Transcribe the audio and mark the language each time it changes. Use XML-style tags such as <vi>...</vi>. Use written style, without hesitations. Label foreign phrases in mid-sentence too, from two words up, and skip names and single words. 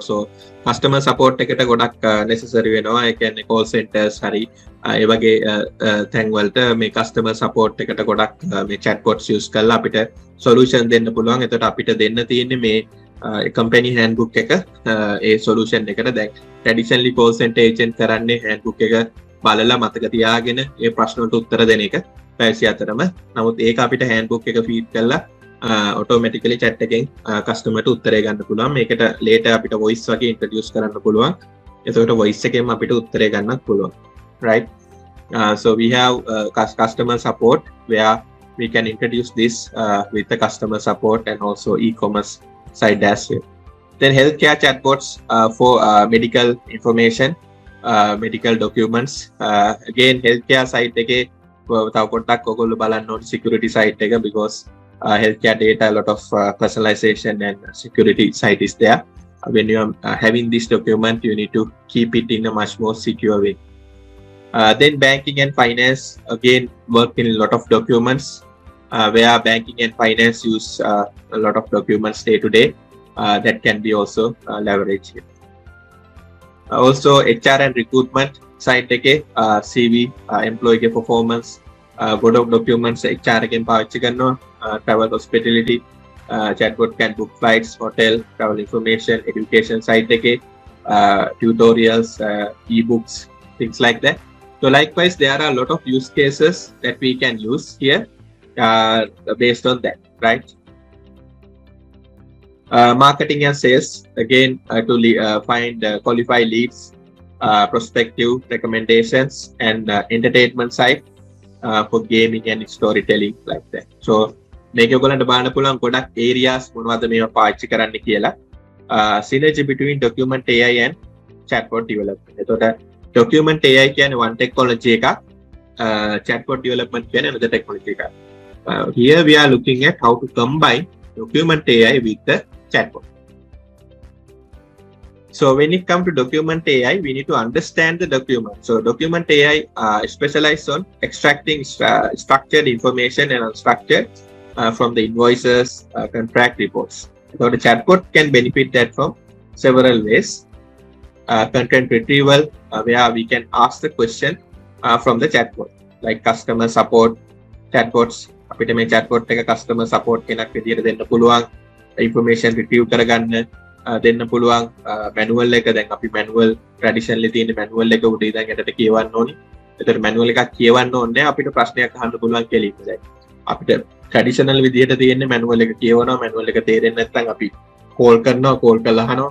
<si>So</si> <en>customer support</en> <si>එකට ගොඩක් necessary වෙනවා. ඒ කියන්නේ</si> <en>call centers</en> <si>හරි ඒ වගේ තැන් වලට මේ</si> <en>customer support</en> <si>එකට ගොඩක් මේ</si> <en>chatbots use</en> <si>කරලා අපිට solution දෙන්න පුළුවන්. එතකොට අපිට දෙන්න තියෙන්නේ මේ</si> <en>company handbook</en> <si>එක ඒ solution එකට. දැන්</si> <en>traditionally call center agent</en> <si>කරන්නේ handbook එක බලලා මතක තියාගෙන ඒ ප්‍රශ්න වලට උත්තර දෙන එක පැය 24ම. නමුත් ඒක අපිට handbook එක feed කරලා</si> <en>automatically chat</en> <si>එකෙන් customer ට උත්තරය ගන්න පුළුවන්. මේකට later අපිට voice වගේ introduce කරන්න පුළුවන්. එතකොට voice එකෙන් අපිට උත්තරය ගන්නත් පුළුවන්, right?</si> <en>So we have customer support where we can introduce this with the customer support and also e-commerce side as well. Then healthcare chatbots for medical information, medical documents. Again healthcare side</en> <si>එකේ තව පොඩ්ඩක් ඔයගොල්ලෝ බලන්න ඕනේ</si> <en>security side</en> <si>එක,</si> <en>because healthcare data, a lot of personalization and security side is there. When you are having this document, you need to keep it in a much more secure way. Then banking and finance, again work in a lot of documents where banking and finance use a lot of documents day to day. That can be also leveraged here. Also HR and recruitment side එකේ CV employee performance good of documents HR</en> <si>එකෙන් පාවිච්චි කරනවා.</si> <en>Travel hospitality chatbot can book flights, hotel, travel information, education side එකේ tutorials, ebooks, things like that. So likewise there are a lot of use cases that we can use here based on that, right? Marketing and sales, again to find qualified leads, prospective recommendations, and entertainment side for gaming and storytelling like that.</en> <si>So මේක ඔයගොල්ලන්ට බලන්න පුළුවන් ගොඩක් areas මොනවද මේවා පාවිච්චි කරන්න කියලා.</si> <en>Synergy between document AI and chatbot development. එතකොට document AI කියන්නේ one technology එකක්, chatbot development කියන්නේ another technology එකක්. Here we are looking at how to combine document AI with the chatbot. So when it comes to document AI, we need to understand the document. So document AI specializes on extracting structured information and unstructured from the invoices, contract reports. So the chatbot can benefit that from several ways. Content retrieval, where we can ask the question from the chatbot, like customer support chatbots.</en> <si>අපිට මේ chatbot එක</si> <en>customer support</en> <si>කෙනෙක් විදියට දෙන්න පුළුවන්,</si> <en>information retrieve</en> <si>කරගන්න දෙන්න පුළුවන්. manual එක දැන් අපි</si> <en>manual traditionally</en> <si>තියෙන manual එක උඩ ඉඳන් යටට කියවන්න ඕනි. ඒතර manual එකක් කියවන්න ඕනේ අපිට ප්‍රශ්නයක් අහන්න පුළුවන් කියලා ඉතින් දැන් අපිට traditional විදියට තියෙන manual එක කියවනවා, manual එක තේරෙන්නේ නැත්නම් අපි call කරනවා, call කරලා අහනවා.</si>